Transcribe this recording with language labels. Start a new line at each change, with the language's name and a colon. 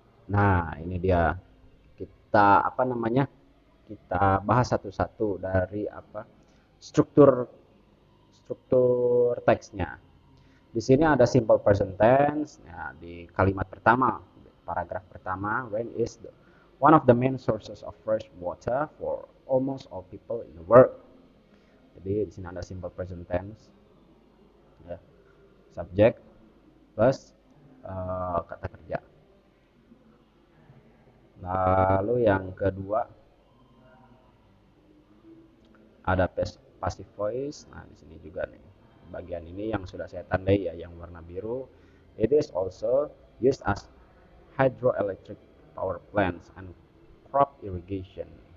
Indonesian: Nah, ini dia, kita kita bahas satu-satu dari struktur teksnya. Di sini ada simple present tense. Nah, di kalimat pertama, paragraf pertama,
English: rain is one of the main sources of fresh water for almost all people in the world.
Indonesian: Jadi di sini ada simple present tense, ya, subject plus kata kerja. Lalu yang kedua ada passive voice. Nah, di sini juga nih bagian ini yang sudah saya tandai ya, yang warna biru.
English: It is also used as hydroelectric power plants and crop irrigation.